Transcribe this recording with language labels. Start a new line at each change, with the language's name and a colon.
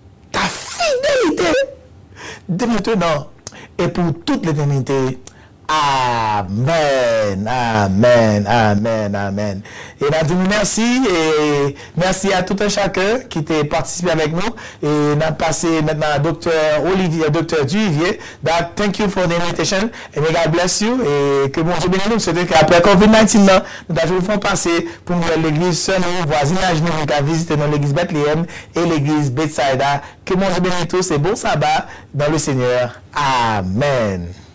French: Ta fidélité de maintenant et pour toute l'éternité. Amen, amen, amen, amen. Et nous disons merci et merci à tout un chacun qui a participé avec nous. Et nous passé maintenant à Dr. Olivier, Dr. Duvivier.
English: Thank you for the invitation and may God bless you.
French: Et que bon Dieu bénisse nous. C'est qu'après COVID-19, nous avons fait passer pour nous l'église seule, voisinage, nous avons visité l'église Bethléem et l'église Bethsaida. Que bon Dieu bénisse tous et bon sabbat dans le Seigneur. Amen.